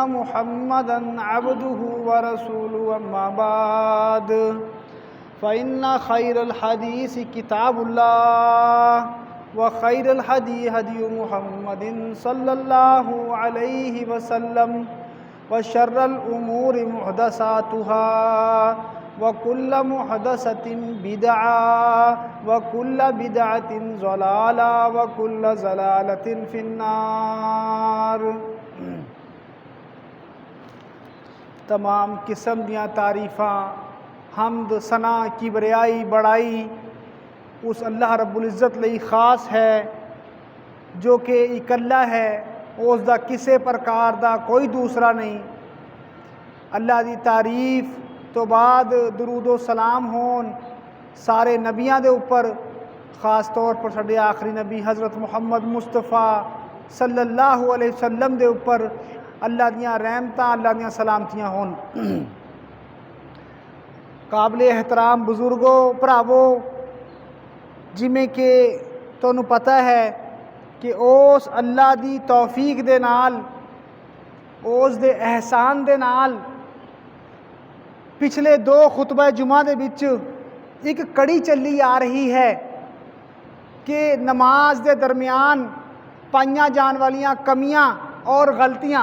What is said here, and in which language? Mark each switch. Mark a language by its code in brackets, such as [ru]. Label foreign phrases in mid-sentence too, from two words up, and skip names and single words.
[ar] محمدا عبده ورسوله أما بعد فإن خير الحديث كتاب الله وخير الهدي هدي محمد صلى الله عليه وسلم وشر الأمور محدثاتها وكل محدثة بدعة وكل بدعة ضلالة وكل ضلالة في النار. [pa] ਤਮਾਮ ਕਿਸਮ ਦੀਆਂ ਤਾਰੀਫ਼ਾਂ ਹਮਦ ਸਨਾ ਕਿਬਰਿਆਈ ਵਡਿਆਈ ਉਸ [ar] الله رب العزة [pa] ਲਈ ਖ਼ਾਸ ਹੈ ਜੋ ਕਿ ਇਕੱਲਾ ਹੈ, ਉਸਦਾ ਕਿਸੇ ਪ੍ਰਕਾਰ ਦਾ ਕੋਈ ਦੂਸਰਾ ਨਹੀਂ। ਅੱਲਾਹ ਦੀ ਤਾਰੀਫ਼ ਤੋਂ ਬਾਅਦ ਦਰੂਦੋ ਸਲਾਮ ਹੋਣ ਸਾਰੇ ਨਬੀਆਂ ਦੇ ਉੱਪਰ, ਖ਼ਾਸ ਤੌਰ ਪਰ ਸਾਡੇ ਆਖ਼ਰੀ ਨਬੀ ਹਜ਼ਰਤ ਮੁਹੰਮਦ ਮੁਸਤਫ਼ਾ [ar] صلى الله عليه وسلم [pa] ਦੇ ਉੱਪਰ ਅੱਲਾਹ ਦੀਆਂ ਰਹਿਮਤਾਂ ਅੱਲਾਹ ਦੀਆਂ ਸਲਾਮਤੀਆਂ ਹੋਣ। ਕਾਬਿਲ ਏਹਤਰਾਮ ਬਜ਼ੁਰਗੋ ਭਰਾਵੋ, ਜਿਵੇਂ ਕਿ ਤੁਹਾਨੂੰ ਪਤਾ ਹੈ ਕਿ ਉਸ ਅੱਲਾਹ ਦੀ ਤੌਫ਼ੀਕ ਦੇ ਨਾਲ, ਉਸ ਦੇ ਅਹਿਸਾਨ ਦੇ ਨਾਲ ਪਿਛਲੇ ਦੋ ਖ਼ੁਤਬਾ ਜੁਮਾ ਦੇ ਵਿਚ ਇਕ ਕੜੀ ਚਲੀ ਆ ਰਹੀ ਹੈ ਕਿ ਨਮਾਜ਼ ਦੇ ਦਰਮਿਆਨ ਪਾਈਆਂ ਜਾਣ ਵਾਲੀਆਂ ਕਮੀਆਂ ਔਰ ਗ਼ਲਤੀਆਂ।